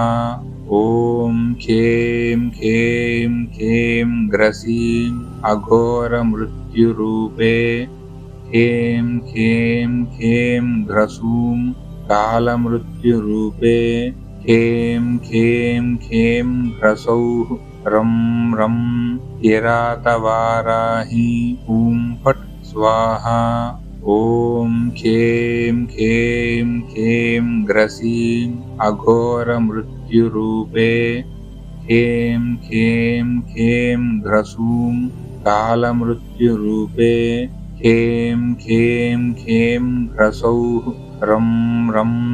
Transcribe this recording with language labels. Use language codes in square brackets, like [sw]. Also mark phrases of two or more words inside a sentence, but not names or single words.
[sa] ఓం ఖేం ఖేం ఖేం గ్రసీం అఘోర మృత్యురూపే ఖేం ఖేం ఖేం గ్రసూం కాలమృత్యురూపే ఖేం ఖేం ఖేం హ్రసౌః రం రం కిరాతవారాహి ఓం ఫట్ స్వాహా. ॐ खें खें खें ग्रसीं अघोरमृत्युरूपे खें खें खें घ्रसूं कालमृत्युरूपे खें खें खें घ्रसौः रं रं